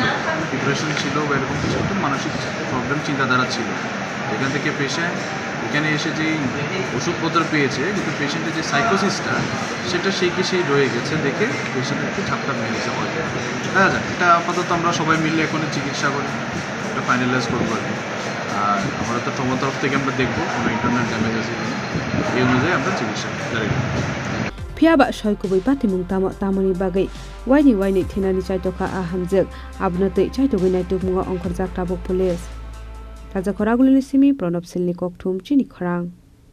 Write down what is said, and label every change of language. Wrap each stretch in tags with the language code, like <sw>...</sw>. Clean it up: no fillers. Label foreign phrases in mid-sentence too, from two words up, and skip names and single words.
<bn>ডিপ্রেশন ছিল বা এরকম কিছু একটা মানসিক প্রবলেম চিন্তাধারা ছিল এখান থেকে পেশেন্ট এখানে এসে যেই ওষুধপত্র পেয়েছে কিন্তু পেশেন্টের যে সাইকোসিসটা সেটা সেই রয়ে গেছে দেখে পেশেন্টকে ঝাপটা মেরেছে হয়তো দেখা যায় এটা আপাতত আমরা সবাই মিলে এখন চিকিৎসা করি এটা ফাইনালাইজ করবো আর কি আর আমরা তো তোমার তরফ থেকে আমরা দেখবো কোনো</bn> <en>internal damage</en> <bn>আছে এই অনুযায়ী আমরা চিকিৎসা জারি করব</bn> <trp>phiaba soikubui patimung tamoni bagai waini thinani chaitoka a hamjak abnatei chaitogui naitukmunga ongkhorjak tabuk police raja khoragulini simi pranab silni kokthum chini khorang</trp>